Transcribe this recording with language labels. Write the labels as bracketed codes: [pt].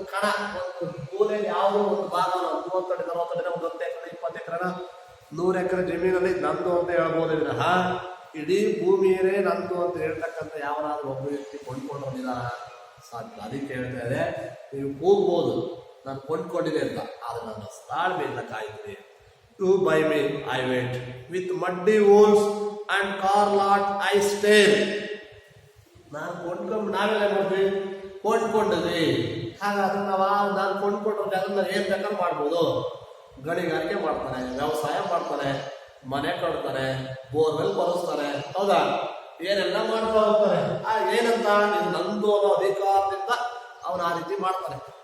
[kn] ಒಂದು ಕಣ, ಒಂದು ಮೂಲೆಯಲ್ಲಿ ಯಾವುದೋ ಒಂದು ಭಾಗ 30 ಅಡಿ 40 ಅಡಿ, ಒಂದು 10 ಎಕರೆ 20 ಎಕರೆ 100 ಎಕರೆ ಜಮೀನಲ್ಲಿ ನಂದು ಅಂತ ಹೇಳ್ಬೋದು ವಿನಃ ಇಡೀ ಭೂಮಿಯೇ ನಂದು ಅಂತ ಹೇಳ್ತಕ್ಕಂಥ ಯಾವನಾದ್ರೂ ಒಬ್ಬ ವ್ಯಕ್ತಿ ಕೊಂಡ್ಕೊಂಡಿದ್ದಾರ? ಸಾಧ್ಯ. ಅದಕ್ಕೆ ಹೇಳ್ತಾ ಇದೆ, ನೀವು ಕೂಗ್ಬೋದು ನಾನು ಕೊಂಡ್ಕೊಂಡಿದೆ ಅಂತ, ಆದ್ರೆ ನನ್ನ ತಾಳ್ಮೆಯಿಂದ ಕಾಯ್ತೀನಿ. [en] You buy me, I wait. With muddy holes and car lot I stay. [kn] ನಾವೆಲ್ಲ ನೋಡ್ತೀವಿ ಕೊಂಡ್ಕೊಂಡಿದ್ವಿ. ಹಾಗಾದ್ರೆ ನಾನು ಕೊಂಡ್ಕೊಂಡ್ರೆ ಅದನ್ನ ಏನ್ ಬೇಕಾದ್ರೂ ಮಾಡ್ಬೋದು. ಗಣಿಗಾರಿಕೆ ಮಾಡ್ತಾನೆ, ವ್ಯವಸಾಯ ಮಾಡ್ತಾನೆ, ಮನೆ ಕಟ್ತಾನೆ, ಬೋರ್ವೆಲ್ ಬರೆಸ್ತಾನೆ, ಹೌದಾ? ಏನೆಲ್ಲ ಮಾಡ್ತಾ ಹೋಗ್ತಾರೆ. ಏನಂತ ಇದು ನಂದು ಅನ್ನೋ ಅಧಿಕಾರದಿಂದ ಅವನು ಆ ರೀತಿ ಮಾಡ್ತಾನೆ.